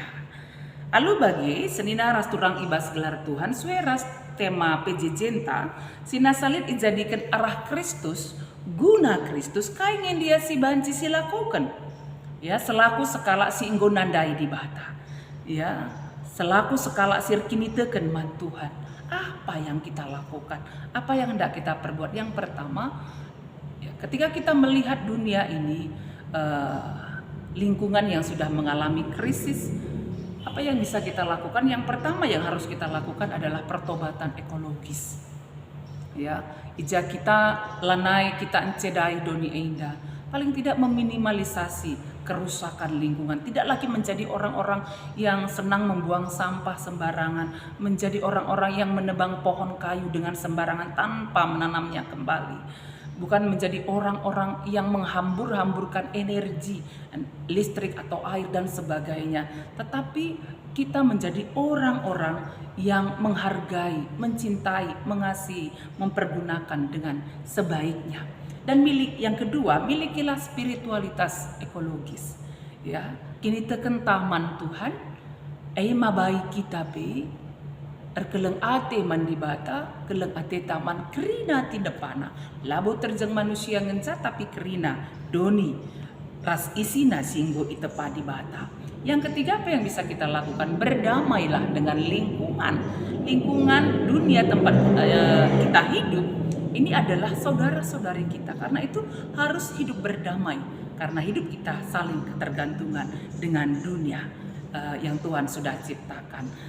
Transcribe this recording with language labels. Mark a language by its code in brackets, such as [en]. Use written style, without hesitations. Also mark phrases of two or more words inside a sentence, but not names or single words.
[btx] Alu bagi senina ras turang ibas gelar Tuhan sueras tema PJJ sina salit dijadikan arah Kristus guna Kristus kaingen dia si banci si lakukan ya selaku sekala si inggo nandai di bata ya selaku sekala sirkini teken man Tuhan. [id] Apa yang kita lakukan, apa yang hendak kita perbuat? Yang pertama ya, ketika kita melihat dunia ini lingkungan yang sudah mengalami krisis, apa yang bisa kita lakukan? Yang pertama yang harus kita lakukan adalah pertobatan ekologis. Ya, [btx] ija kita lanai kita encedai doni enda, [id] paling tidak meminimalisasi kerusakan lingkungan, tidak lagi menjadi orang-orang yang senang membuang sampah sembarangan, menjadi orang-orang yang menebang pohon kayu dengan sembarangan tanpa menanamnya kembali. Bukan menjadi orang-orang yang menghambur-hamburkan energi, listrik atau air dan sebagainya. Tetapi kita menjadi orang-orang yang menghargai, mencintai, mengasihi, mempergunakan dengan sebaiknya. Dan yang kedua, milikilah spiritualitas ekologis. Ya, [btx] kini tekentaman Tuhan, mabai kita be, keleng ate mandi bata, keleng ate taman kerina tindepana. Labo terjeng manusia ngenca tapi kerina doni ras isina singgo itepa di bata. [id] Yang ketiga apa yang bisa kita lakukan? Berdamailah dengan lingkungan dunia tempat kita hidup. Ini adalah saudara-saudari kita. Karena itu harus hidup berdamai. Karena hidup kita saling ketergantungan dengan dunia yang Tuhan sudah ciptakan.